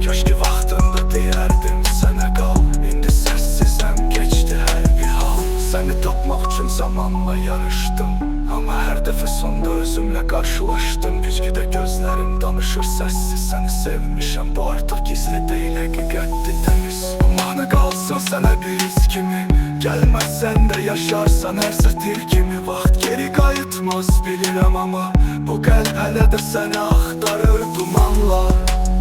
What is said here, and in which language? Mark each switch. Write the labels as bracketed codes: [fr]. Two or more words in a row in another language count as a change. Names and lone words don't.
[tr] Keşke vaxtında diyerdim sana kal. İndi sessizem, geçti her bir hal. Seni tapmaq üçün zamanla yarışdım. Ama her defa sonda özümle karşılaştım. Güzgüde gözlerim danışır sessiz. Seni sevmişim, bu artık gizli değil, [az] həqiqətdir təmiz. Amanı qalsın sənə bir his kimi. [tr] Gelmezsen de yaşarsan her satir kimi. [az] Vaxt geri qayıtmaz bilirəm ama bu qəlb hələ də səni axtarır dumanla.